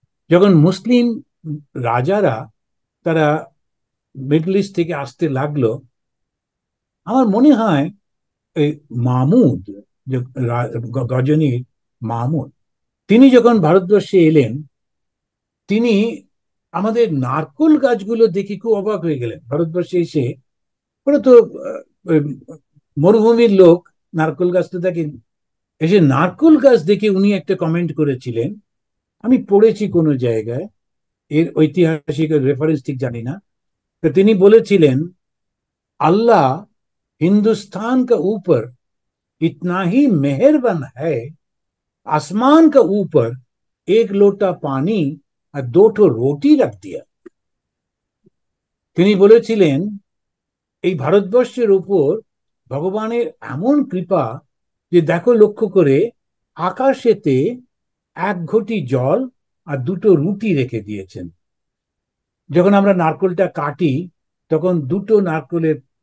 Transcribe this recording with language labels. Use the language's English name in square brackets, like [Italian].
[Bangla] যখন মুসলিম রাজারা তারা মিডল ইস্ট থেকে আসতে লাগলো, আমার মনে হয় এই মাহমুদ, যে গজনীর মাহমুদ, তিনি যখন ভারতবর্ষে এলেন, তিনি আমাদের নারকোল গাছগুলো দেখে খুব অবাক হয়ে গেলেন। ভারতবর্ষে এসে ওরা তো মরুভূমির লোক, নারকোল গাছ তো দেখেন। এসে নারকোল গাছ দেখে উনি একটা কমেন্ট করেছিলেন, আমি পড়েছি কোনো জায়গায়, এর ঐতিহাসিক রেফারেন্স ঠিক জানি না। তো তিনি বলেছিলেন, [Hindi] अल्लाह हिंदुस्तान का ऊपर इतना ही मेहरबान है, आसमान का ऊपर एक लोटा पानी और दो ठो रोटी रख दिया। [Bangla] তিনি বলেছিলেন এই ভারতবর্ষের উপর ভগবানের এমন কৃপা যে দেখো লক্ষ্য করে, আকাশেতে এক ঘটি জল আর দুটো রুটি রেখে দিয়েছেন। যখন আমরা নারকোলটা কাটি, তখন দুটো নারকোলের